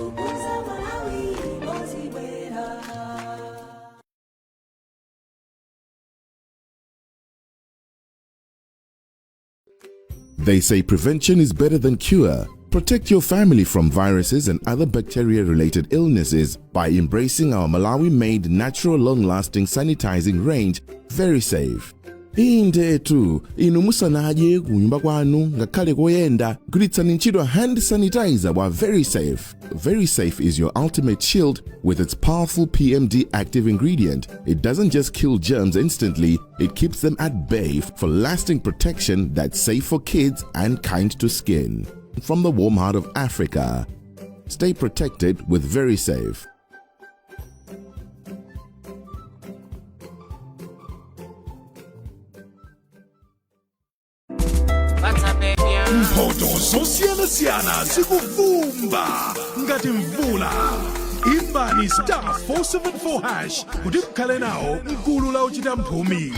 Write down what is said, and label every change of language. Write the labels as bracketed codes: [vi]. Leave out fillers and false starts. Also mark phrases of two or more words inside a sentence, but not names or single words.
[en] They say prevention is better than cure. Protect your family from viruses and other bacteria-related illnesses by embracing our Malawi-made natural long-lasting sanitizing range, Very Safe. [ny] Iyi ndetu inu musanaje kunyumba kwanu ngakhale koyenda gulitsani ntchito [en] hand sanitizer [ny] wa Very Safe. [en] Very Safe is your ultimate shield with its powerful PMD active ingredient. It doesn't just kill germs instantly, it keeps them at bay for lasting protection that's safe for kids and kind to skin. From the warm heart of Africa, stay protected with Very Safe. [ny] Mphoto zosiyana-siyana zikuvumba ngati mvula. Imbani *474# kuti mukhale nawo mgulu la ochita mphumi.